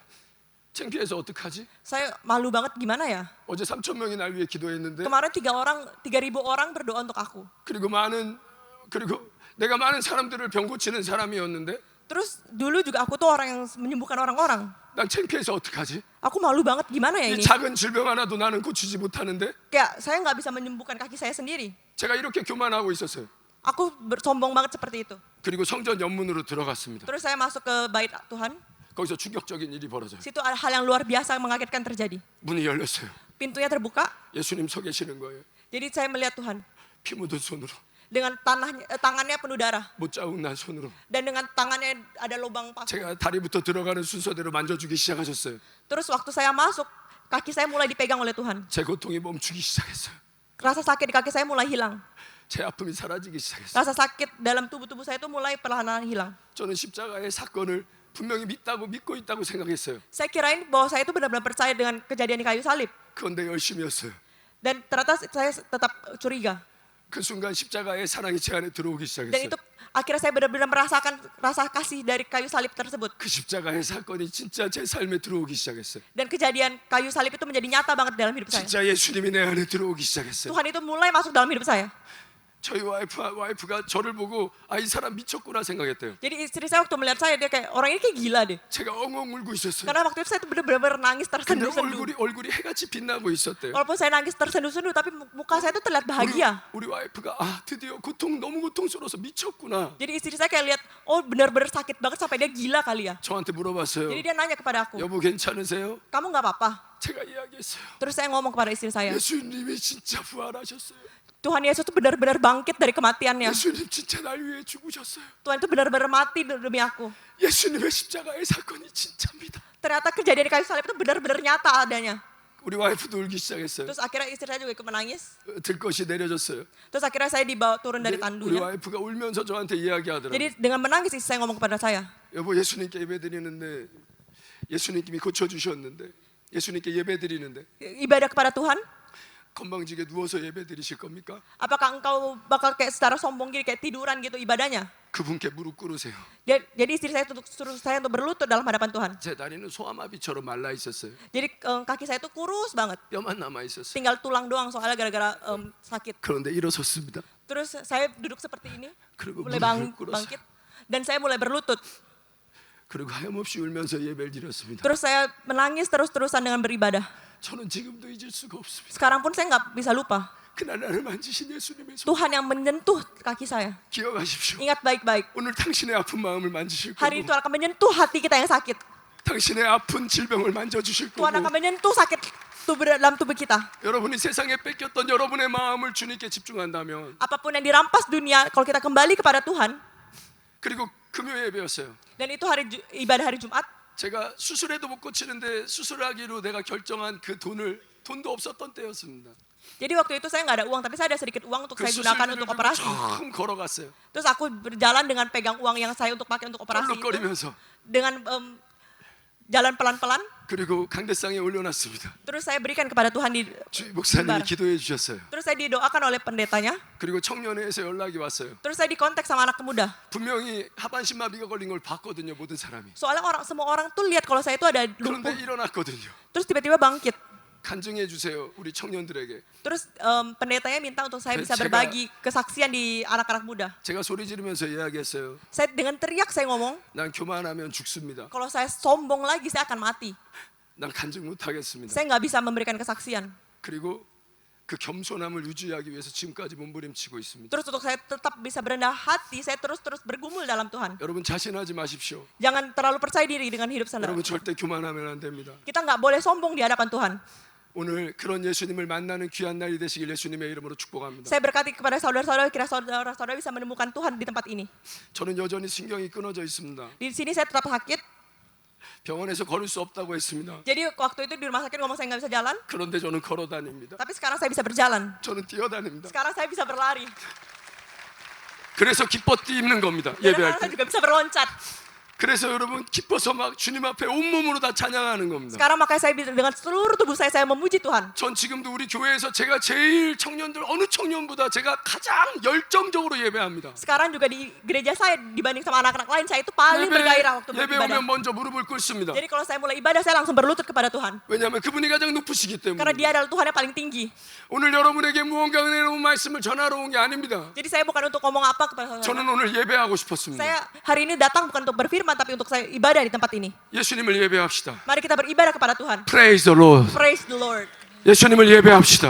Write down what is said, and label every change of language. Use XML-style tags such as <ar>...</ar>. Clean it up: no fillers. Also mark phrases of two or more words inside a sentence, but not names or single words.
<ko>창피해서 어떡하지?</ko> <id>Saya malu banget gimana ya?</id> <ko>어제 3,000명이 날 위해 기도했는데</ko> <id>Kemarin 3.000 orang berdoa untuk aku.</id> <ko>그리고 내가 많은 사람들을 병 고치는 사람이었는데</ko> <id>Terus dulu juga aku tuh orang yang menyembuhkan orang-orang.</id> <ko>난 창피해서 어떡하지?</ko> <id>Aku malu banget gimana ya 이 ini?</id> <ko>작은 질병 하나도 나는 고치지 못하는데</ko> <id>Kayak saya nggak bisa menyembuhkan kaki saya sendiri.</id> <ko>제가 이렇게 교만하고 있었어요.</ko> <id>Aku sombong banget seperti itu.</id> <ko>그리고 성전 연문으로 들어갔습니다.</ko> <id>Terus saya masuk ke bait Tuhan.</id> <ko>거기서 충격적인 일이 벌어져요.</ko> <id>Situ ada hal yang luar biasa yang mengagetkan terjadi.</id> <ko>문이 열렸어요.</ko> <id>Pintunya terbuka.</id> <ko>예수님 서 계시는 거예요.</ko> <id>Jadi saya melihat Tuhan</id> <ko>피 묻은 손으로,</ko> <id>dengan tangannya penuh darah</id> <ko>못 자국난 손으로</ko> <id>dan dengan tangannya ada lubang paku.</id> <ko>제가 다리부터 들어가는 순서대로 만져주기 시작하셨어요.</ko> <id>Terus waktu saya masuk, kaki saya mulai dipegang oleh Tuhan.</id> <ko>제 고통이 멈추기 시작했어요.</ko> <id>Rasa sakit di kaki saya mulai hilang.</id> <ko>제 아픔이 사라지기 시작했어요.</ko> <id>Rasa sakit dalam tubuh saya itu mulai perlahan-lahan hilang.</id> <ko>저는 십자가의 사건을 분명히 믿고 있다고 생각했어요.</ko> <id>Saya kirain bahwa saya itu benar-benar percaya dengan kejadian di kayu salib.</id> <ko>그런데 열심이었어요.</ko> <id>Dan ternyata saya tetap curiga.</id> <ko>그 순간 십자가의 사랑이 제 안에 들어오기 Dan 시작했어요.</ko> <id>itu akhirnya saya benar-benar merasakan rasa kasih dari kayu salib tersebut.</id> <ko>그 십자가의 사건이 진짜 제 삶에 들어오기 시작했어요.</ko> <id>Dan kejadian kayu salib itu menjadi nyata banget dalam hidup saya.</id> <ko>진짜 예수님이 내 안에 들어오기 시작했어요.</ko> <id>Tuhan itu mulai masuk dalam hidup saya.</id> <ko>저희 와이프가 저를 보고 이 사람 미쳤구나 생각했대요.</ko> <id>Jadi istri saya waktu melihat saya, dia kayak orang ini kayak gila deh.</id> <ko>제가 엉엉 울고 있었어요.</ko> <id>Karena waktu itu saya tuh benar-benar nangis 근데 tersenduh-senduh.</id> <ko>얼굴이 해같이 빛나고 있었대요.</ko> <id>Walaupun saya nangis tersenduh-senduh, tapi muka saya tuh terlihat bahagia.</id> <ko>우리 와이프가 드디어 너무 고통스러워서 미쳤구나.</ko> <id>Jadi istri saya kayak lihat, oh benar-benar sakit banget sampai dia gila kali ya.</id> <ko>저한테 물어봤어요.</ko> <id>Jadi dia nanya kepada aku,</id> <ko>여보 괜찮으세요?</ko> <id>kamu nggak apa-apa?</id> <ko>제가 이야기했어요.</ko> <id>Terus saya ngomong kepada istri saya,</id> <ko>예수님이 진짜 부활하셨어요.</ko> <id>Tuhan Yesus tuh benar-benar bangkit dari kematiannya.</id> <ko>예수님 진짜 날 위해 죽으셨어요.</ko> <id>Tuhan itu benar-benar mati demi aku.</id> <ko>예수님의 십자가의 사건이 진짜입니다.</ko> <id>Ternyata kejadian di kayu salib itu benar-benar nyata adanya.</id> <ko>우리 와이프도 울기 시작했어요.</ko> <id>Terus akhirnya istri saya juga ikut menangis.</id> <ko>들것이 내려졌어요.</ko> <id>Terus akhirnya saya dibawa turun dari 우리 tandunya.</id> <ko>와이프가 울면서 저한테 이야기하더라고요.</ko> <id>Jadi dengan menangis istri saya ngomong kepada saya,</id> <ko>여보 예수님께 예배드리는데 예수님이 고쳐주셨는데 예수님께 예배드리는데</ko> <id>ibadah kepada Tuhan,</id> <ko>건방지게 누워서 예배드리실 겁니까?</ko> <id>apakah engkau bakal kayak secara sombong gini kayak tiduran gitu ibadahnya?</id> <ko>그분께 무릎 꿇으세요.</ko> <id>Jadi istri saya suruh saya untuk berlutut dalam hadapan Tuhan.</id> <ko>제 다리는 소아마비처럼 말라 있었어요.</ko> <id>Jadi kaki saya itu kurus banget,</id> <ko>뼈만 남아 있었어요.</ko> <id>tinggal tulang doang soalnya gara-gara sakit.</id> <ko>그런데 일어섰습니다.</ko> <id>Terus saya duduk seperti ini,</id> <ko>그리고</ko> <id>mulai</id> <ko>무릎을 꿇었어요.</ko> <id>bangkit, dan saya mulai berlutut.</id> <ko>그리고 하염없이 울면서 예배를 드렸습니다.</ko> <id>Terus saya menangis terus-terusan dengan beribadah.</id> <ko>저는 지금도 잊을 수가 없습니다.</ko> <id>Sekarang pun saya nggak bisa lupa.</id> <ko>그날 나를 만지신 예수님의 손</ko> <id>Tuhan yang menyentuh kaki saya.</id> <ko>기억하십시오.</ko> <id>Ingat baik-baik.</id> <ko>오늘 당신의 아픈 마음을 만지실</ko> <id>Hari itu 거고 akan menyentuh hati kita yang sakit.</id> <ko>당신의 아픈 질병을 만져주실 Tuhan 거고</ko> <id>akan menyentuh sakit dalam tubuh kita.</id> <ko>여러분이 세상에 뺏겼던 여러분의 마음을 주님께 집중한다면</ko> <id>Apapun yang dirampas dunia, kalau kita kembali kepada Tuhan,</id> <ko>그리고 금요 예배였어요.</ko> <id>dan itu ibadah hari Jumat,</id> <ko>제가 수술해도 못 고치는데 수술하기로 내가 결정한 그 돈도 없었던 때였습니다.</ko> <id>jadi waktu itu saya nggak ada uang, tapi saya ada sedikit uang untuk 그 saya gunakan 수술비를 untuk 들고 operasi.</id> <ko>처음 걸어갔어요.</ko> <id>Terus aku berjalan dengan pegang uang yang saya untuk pakai untuk operasi itu, 껄껄거리면서 dengan jalan pelan-pelan.</id> <ko>그리고 강대상에 올려놨습니다.</ko> <id>Terus saya berikan kepada Tuhan di</id> <ko>목사님이 Bentar. 기도해 주셨어요.</ko> <id>terus saya didoakan oleh pendetanya.</id> <ko>그리고 청년회에서 연락이 왔어요.</ko> <id>Terus saya dikontak sama anak muda.</id> <ko>분명히 하반신 마비가 걸린 걸 봤거든요, 모든 사람이.</ko> <id>Soalnya semua orang tuh lihat kalau saya itu ada lumpuh.</id> <ko>그런데 일어났거든요.</ko> <id>Terus tiba-tiba bangkit.</id> <ko>간증해 주세요, 우리 청년들에게.</ko> <id>Terus pendetanya minta untuk saya bisa 제가- berbagi kesaksian di anak-anak muda.</id> <ko>제가 소리 지르면서 이야기했어요.</ko> <id>Saya dengan teriak saya ngomong,</id> <ko>난 교만하면 죽습니다.</ko> <id>kalau saya sombong lagi saya akan mati.</id> <ko>난 간증 못 하겠습니다.</ko> <id>Saya nggak bisa memberikan kesaksian.</id> <ko>그리고 그 겸손함을 유지하기 위해서 지금까지 몸부림치고 있습니다.</ko> <id>Terus untuk saya tetap bisa berendah hati, saya terus bergumul dalam Tuhan.</id> <ko>여러분 자신하지 마십시오.</ko> <id>Jangan terlalu percaya diri dengan hidup saudara.</id> <ko>여러분 절대 교만하면 안 됩니다.</ko> <id>Kita nggak boleh sombong di hadapan Tuhan.</id> <ko>오늘 그런 예수님을 만나는 귀한 날이 되시길 예수님의 이름으로 축복합니다.</ko> <id>Saya berkati kepada saudara-saudara, kira saudara-saudara bisa menemukan Tuhan di tempat ini.</id> <ko>저는 여전히 신경이 끊어져 있습니다.</ko> <id>Di sini saya tetap sakit.</id> <ko>병원에서 걸을 수 없다고 했습니다.</ko> <id>Jadi waktu itu di rumah sakit ngomong saya nggak bisa jalan.</id> <ko>그런데 저는 걸어 다닙니다.</ko> <id>Tapi sekarang saya bisa berjalan.</id> <ko>저는 뛰어다닙니다.</ko> <id>Sekarang saya bisa berlari.</id> <ko>그래서 기뻐 뛰는 겁니다.</ko> <id>Dan</id> <ko>예배할</ko> <id>sekarang saya 때. juga bisa berloncat.</id> <ko>그래서 여러분 기뻐서 막 주님 앞에 온몸으로 다 찬양하는 겁니다.</ko> <id>Sekarang makanya saya bisa dengan seluruh tubuh saya memuji Tuhan.</id> <ko>전 지금도 우리 교회에서 제가 제일 청년들 어느 청년보다 제가 가장 열정적으로 예배합니다.</ko> <id>Sekarang juga di gereja saya dibanding sama anak-anak lain, saya itu paling bergairah waktu 예배 beribadah.</id> <ko>오면 먼저 무릎을 꿇습니다.</ko> <id>Jadi kalau saya mulai ibadah, saya langsung berlutut kepada Tuhan.</id> <ko>왜냐하면 그분이 가장 높으시기 때문에.</ko> <id>Karena dia adalah Tuhan yang paling tinggi.</id> <ko>오늘 여러분에게 무언가 은혜로운 말씀을 전하러 온 게 아닙니다.</ko> <id>Jadi saya bukan untuk ngomong apa kepada 저는 saudara.</id> <ko>오늘 예배하고 싶었습니다.</ko> <id>Saya hari ini datang bukan untuk berfirman, tapi untuk saya ibadah di tempat ini.</id> <ko>예수님을 예배합시다.</ko> <id>Mari kita beribadah kepada Tuhan.</id> <en>Praise the Lord. Praise the Lord.</en> <ko>예수님을 예배합시다.</ko>